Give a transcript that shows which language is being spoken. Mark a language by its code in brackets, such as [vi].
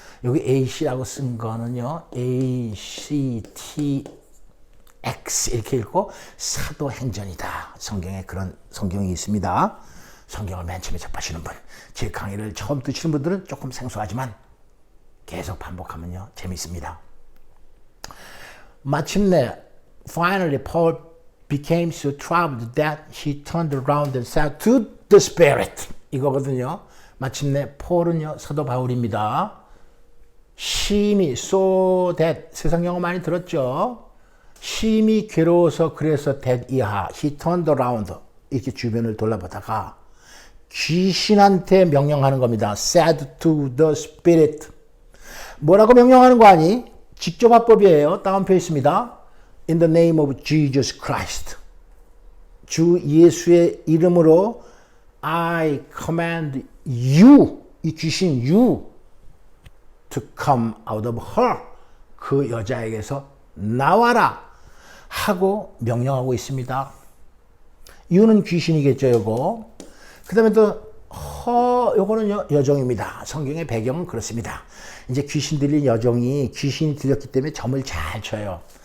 [ko] 여기 AC라고 쓴 거는요, ACTX 이렇게 읽고 사도행전이다. 성경에 그런 성경이 있습니다. 성경을 맨 처음에 접하시는 분, 제 강의를 처음 듣시는 분들은 조금 생소하지만 계속 반복하면요 재미있습니다. 마침내 [en] finally Paul became so troubled that he turned around and said to the Spirit [ko] 이거거든요. 마침내 폴은요 사도 바울입니다. 심히 [en] so that [ko] 세상 영어 많이 들었죠. 심히 괴로워서 그래서 that 이하 [en] he turned around [ko] 이렇게 주변을 돌아보다가 귀신한테 명령하는 겁니다. [en] said to the Spirit [ko] 뭐라고 명령하는 거 아니? 직접 화법이에요. 다운표 있습니다. [en] In the name of Jesus Christ. [ko] 주 예수의 이름으로 [en] I command you, [ko] 이 귀신 [en] you, to come out of her. [ko] 그 여자에게서 나와라 하고 명령하고 있습니다. you는 귀신이겠죠, 요거. 그 다음에 또 요거는 여종입니다. 성경의 배경은 그렇습니다. 이제 귀신 들린 여종이 귀신이 들렸기 때문에 점을 잘 쳐요.